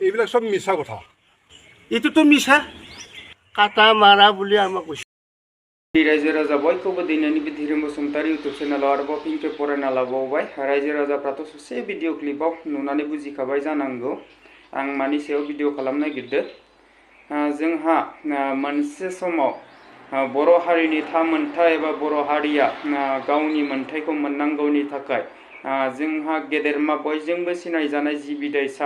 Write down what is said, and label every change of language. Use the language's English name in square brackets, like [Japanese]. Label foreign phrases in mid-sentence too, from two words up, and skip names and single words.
[Assamese] এইবিলাক সব মিছা কথা এইটোতো মিছা কাটা মাৰা বুলি আমাক কৈছে [Bodo] रायजो राजा बयखौबो दिनैनि बे धीरेन बसुमतारी [English] YouTube channelआव [Bodo] आरोबाव फिनखे फरायना लाबावबाय रायजो राजाफ्राथ' ससे [English] video clipआव [Bodo] नुनानै बुजिखाबाय जानांगौ आं मानि सायाव भिडिअ खालामनो नागिरदों जोंहा मोनसे समाव बर' हारिनि थामोनथाय एबा बर' हारिया गावनि मोनथायखौ मोननांगौनि थाखाय जोंहा गेदेरमा बयजोंबो सिनायजानाय जि बिदाय